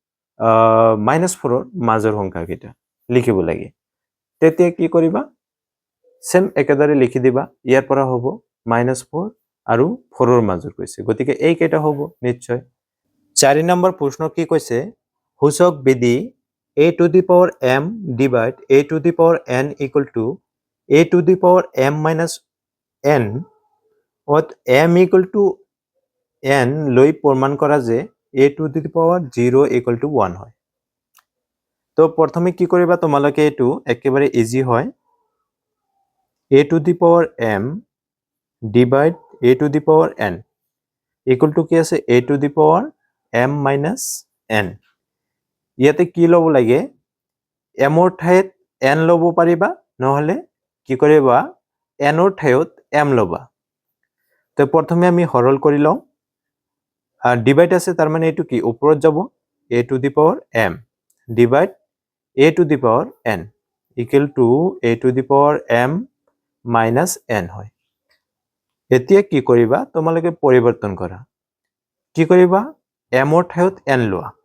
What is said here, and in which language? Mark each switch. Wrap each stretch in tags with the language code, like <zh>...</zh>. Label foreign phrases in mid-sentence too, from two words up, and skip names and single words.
<as>-4 ৰ মাজৰ সংখ্যা কেইটা লিখিব লাগে তেতিয়া কি কৰিবা সেম একেদৰে লিখি দিবা ইয়াৰ পৰা হ'ব -4 আৰু 4 ৰ মাজৰ কৈছে গতিকে এই কেইটা হ'ব নিশ্চয় 4 নম্বৰ প্ৰশ্ন কি কৈছে সূচক বিধি</as> <en>a to the power m divide a to the power n equal to a to the power m minus n</en> <as>অত</as> <en>m equal to n</en> <as>লৈ প্ৰমাণ কৰা যে</as> <en>a to the power 0 equal to 1</en> <as>হয় তো প্ৰথমে কি কৰিবা তোমালোকে এটো একেবাৰে ইজি হয়</as> <en>a to the power m divide a to the power n equal to</en> <as>কি আছে</as> <en>a to the power m minus n</en> <as>ইয়াতে কি লব লাগে m ৰ ঠাইত n লব পাৰিবা নহলে কি কৰিবা n ৰ ঠাইত m লবা তো প্ৰথমে আমি হৰল কৰি লওঁ ডিভাইড আছে তার মানে এইটো কি ওপৰত যাব</as> <en>a to the power m divide a to the power n equal to a to the power m minus n</en> <as>হয় এতিয়া কি কৰিবা তোমালোকে পৰিৱৰ্তন কৰা কি কৰিবা m ৰ ঠাইত n লোৱা</as>